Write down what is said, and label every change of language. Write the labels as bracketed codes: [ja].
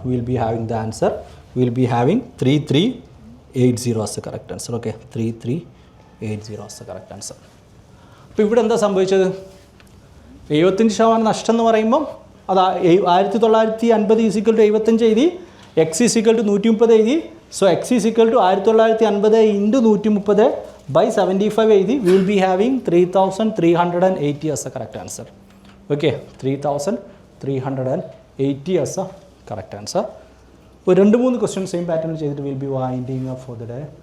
[en] We'll be having the answer. We'll be having 3380 as the correct answer. Okay, 3380 as the correct answer. [ml] അപ്പോൾ ഇവിടെ എന്താ സംഭവിച്ചത്? 75% നഷ്ടം എന്ന് പറയുമ്പം അത് 1950 = 75 എഴുതി, x = 130 എഴുതി. സോ x = 1950 into 130 by 75 എഴുതി. [en] We will be having 3380 as the correct answer. Okay, 3380 as the correct answer. [ml] ഒരു 2-3 ക്വസ്റ്റ്യൻ സെയിം പാറ്റേണിൽ ചെയ്തിട്ട് [en] Will be winding up for the day.